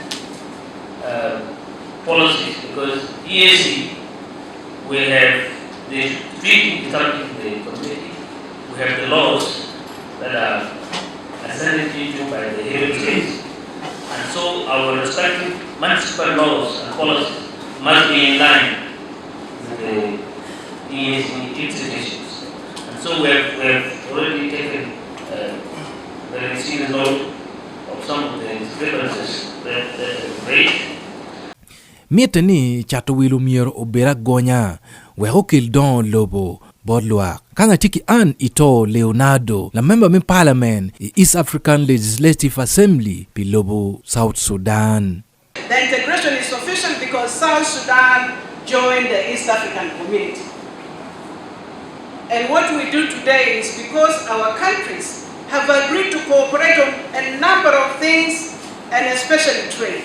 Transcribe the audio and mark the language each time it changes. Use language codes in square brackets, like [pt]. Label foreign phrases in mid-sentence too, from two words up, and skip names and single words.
[en] policies, because EAC, we have the treaty established in the community, we have the laws that are ascended into by the head states, and so our respective municipal laws and policies must be in line with the EAC institutions. And so we have already taken very serious note of some of the discrepancies that are raised. [luo] Mietani chato wilu mier obera gonya we hokil don lobo bodluak kanga tiki an ito Leonardo la member min parliament East African Legislative Assembly pi lobo South Sudan. [en] The integration is sufficient because South Sudan joined the East African community. And what we do today is because our countries have agreed to cooperate on a number of things, and especially trade.